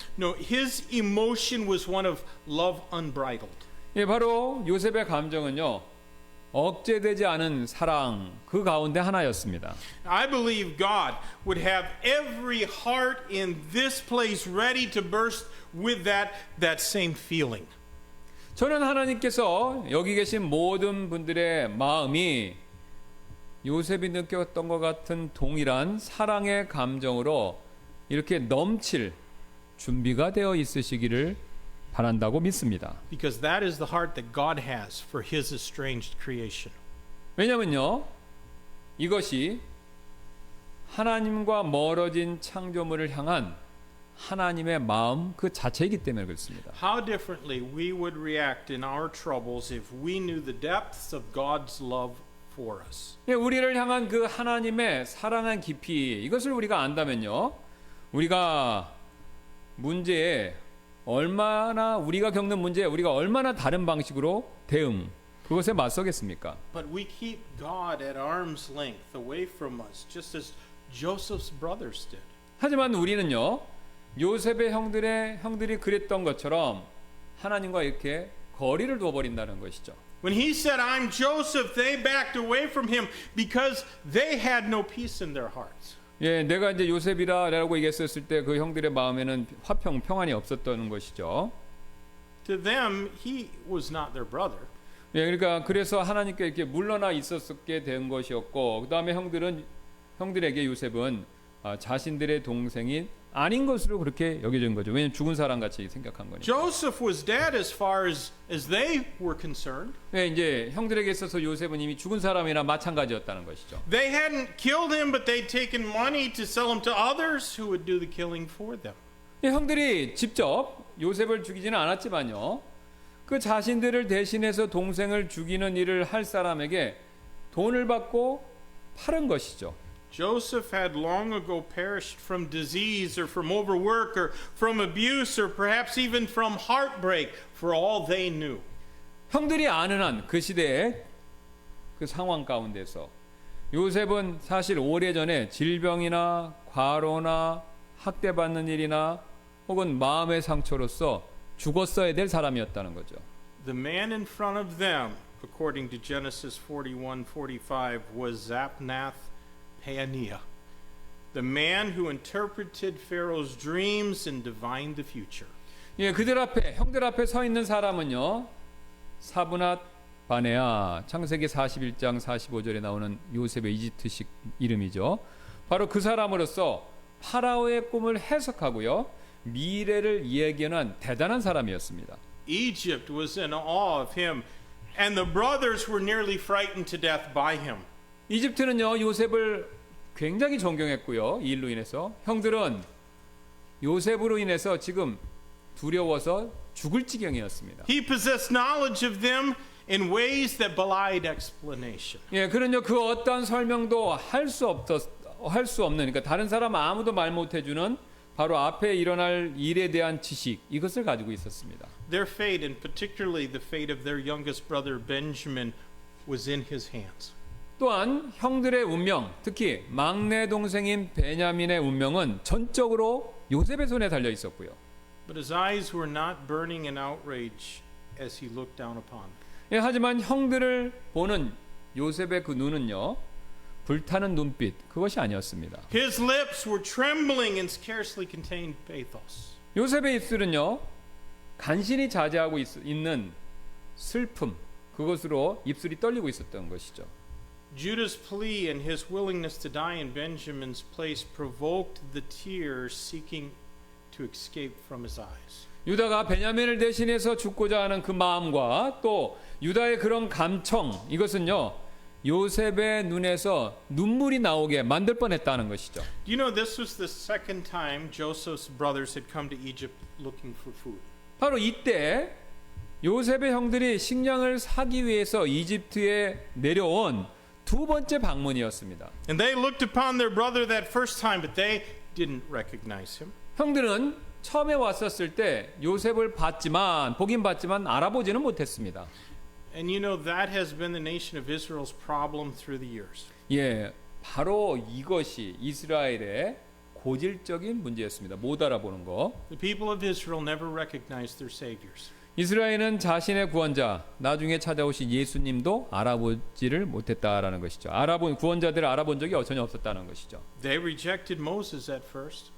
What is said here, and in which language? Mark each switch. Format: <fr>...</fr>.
<en>No, his emotion was one of love unbridled.</en> <ko>예, 바로 요셉의 감정은요, 억제되지 않은 사랑 그 가운데 하나였습니다.</ko> <en>I believe God would have every heart in this place ready to burst with that same feeling.</en> <ko>저는 하나님께서 여기 계신 모든 분들의 마음이 요셉이 느꼈던 것 같은 동일한 사랑의 감정으로 이렇게 넘칠 준비가 되어 있으시기를 바란다고 믿습니다.</ko> <en>Because that is the heart that God has for his estranged creation.</en> <ko>왜냐면요, 이것이 하나님과 멀어진 창조물을 향한 하나님의 마음 그 자체이기 때문에 그렇습니다.</ko> <en>How differently we would react in our troubles if we knew the depths of God's love for us.</en> <ko>예, 우리를 향한 그 하나님의 사랑의 깊이, 이것을 우리가 안다면요, 우리가 문제에 얼마나, 우리가 겪는 문제에 우리가 얼마나 다른 방식으로 대응, 그것에 맞서겠습니까?</ko> <en>But we keep God at arm's length away from us, just as Joseph's brothers did.</en> <ko>하지만 우리는요, 요셉의 형들이 그랬던 것처럼 하나님과 이렇게 거리를 두어버린다는 것이죠.</ko> <en>When he said, "I'm Joseph," they backed away from him because they had no peace in their hearts.</en> <ko>예, 내가 이제 요셉이라고 얘기했었을 때 그 형들의 마음에는 평안이 없었던 것이죠.</ko> <en>To them, he was not their brother.</en> <ko>예, 그러니까 그래서 하나님께 이렇게 물러나 있었게 된 것이었고, 그 다음에 형들에게 요셉은 자신들의 동생이 아닌 것으로 그렇게 여겨진 거죠. 왜냐하면 죽은 사람 같이 생각한 거니까.</ko> <en>Joseph was dead as far as they were concerned.</en> <ko>예, 이제 형들에게 있어서 요셉은 이미 죽은 사람이나 마찬가지였다는 것이죠.</ko> <en>They hadn't killed him, but they'd taken money to sell him to others who would do the killing for them.</en> <ko>예, 형들이 직접 요셉을 죽이지는 않았지만요, 그 자신들을 대신해서 동생을 죽이는 일을 할 사람에게 돈을 받고 팔은 것이죠.</ko> <en>Joseph had long ago perished from disease or from overwork or from abuse or perhaps even from heartbreak for all they knew.</en> <ko>형들이 아는 한 그 시대의 그 상황 가운데서 요셉은 사실 오래전에 질병이나 과로나 학대받는 일이나 혹은 마음의 상처로서 죽었어야 될 사람이었다는 거죠.</ko> <en>The man in front of them, according to Genesis 41:45, was Zapnath Paneah, the man who interpreted Pharaoh's dreams and divined the future.</en> <ko>예, 그들 앞에 형들 앞에 서 있는 사람은요. 사브낫 바네아, 창세기 41장 45절에 나오는 요셉의 이집트식 이름이죠. 바로 그 사람으로서 파라오의 꿈을 해석하고요. 미래를 예견한 대단한 사람이었습니다.</ko> <en>Egypt was in awe of him, and the brothers were nearly frightened to death by him.</en> <ko>이집트는요. 요셉을 굉장히 존경했고요. 이 일로 인해서 형들은 요셉으로 인해서 지금 두려워서 죽을 지경이었습니다.</ko> <en>He possessed knowledge of them in ways that belied explanation.</en> <ko>예, 그런요 그 어떤 설명도 할 수 없는, 그러니까 다른 사람 아무도 말 못해주는 바로 앞에 일어날 일에 대한 지식, 이것을 가지고 있었습니다.</ko> <en>Their fate, and particularly the fate of their youngest brother Benjamin, was in his hands.</en> <ko>또한 형들의 운명, 특히 막내 동생인 베냐민의 운명은 전적으로 요셉의 손에 달려 있었고요.</ko> <en>But his eyes were not burning in outrage as he looked down upon them.</en> <ko>예, 하지만 형들을 보는 요셉의 그 눈은요, 불타는 눈빛, 그것이 아니었습니다.</ko> <en>His lips were trembling and scarcely contained pathos.</en> <ko>요셉의 입술은요, 간신히 자제하고 있는 슬픔, 그것으로 입술이 떨리고 있었던 것이죠.</ko> <en>Judah's plea and his willingness to die in Benjamin's place provoked the tears seeking to escape from his eyes.</en> <ko>유다가 베냐민을 대신해서 죽고자 하는 그 마음과 또 유다의 그런 감청, 이것은요 요셉의 눈에서 눈물이 나오게 만들 뻔했다는 것이죠.</ko> <en>You know, this was the second time Joseph's brothers had come to Egypt looking for food.</en> <ko>바로 이때 요셉의 형들이 식량을 사기 위해서 이집트에 내려온 두 번째 방문이었습니다.</ko> <en>And they looked upon their brother that first time, but they didn't recognize him.</en> <ko>형들은 처음에 왔었을 때 요셉을 보긴 봤지만 알아보지는 못했습니다.</ko> <en>And you know, that has been the nation of Israel's problem through the years.</en> <ko>예, 바로 이것이 이스라엘의 고질적인 문제였습니다. 못 알아보는 거.</ko> <en>The people of Israel never recognized their saviors.</en> <ko>이스라엘은 자신의 구원자, 나중에 찾아오신 예수님도 알아보지를 못했다라는 것이죠. 구원자들을 알아본 적이 전혀 없었다는 것이죠.</ko> <en>They rejected Moses at first.</en>